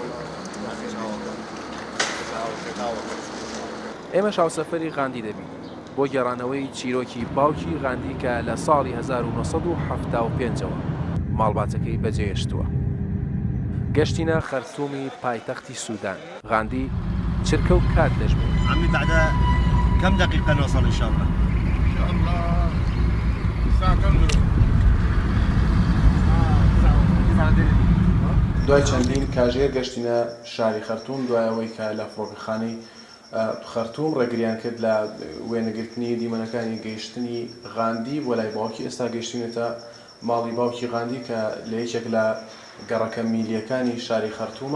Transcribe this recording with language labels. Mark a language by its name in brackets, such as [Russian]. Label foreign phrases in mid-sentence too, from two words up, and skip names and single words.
[Central Kurdish] ئێمە شاوسەفەری غاندی دەبین بۆ گێڕانەوەی چیرۆکی باوکی غاندی کە لە ساڵی 1975ەوە ماڵباتەکەی بەجێهێشتووە. گەشتینە خەرتومی پایتەختی سوودان. غاندی چرکە و کات دەژمێت. [Arabic] عمي بعد كم دقيقة نوصل إن شاء الله؟ إن شاء الله الساعة كم دلوقتي؟ [Central Kurdish] دوای چەندین کاژێر گەشتینە شاری خەرتوم دوایەوەی کە لە فڕۆکەخانەی خەرتوم ڕێگریان کرد لە وێنەگرتنی دیمەنەکانی گەیشتنی غاندی بۆ لای باوکی. ئێستا گەیشتینێتە ماڵی باوکی غاندی کە لە یەکێک لە گەڕەکە میلیەکانی شاری خەرتومە.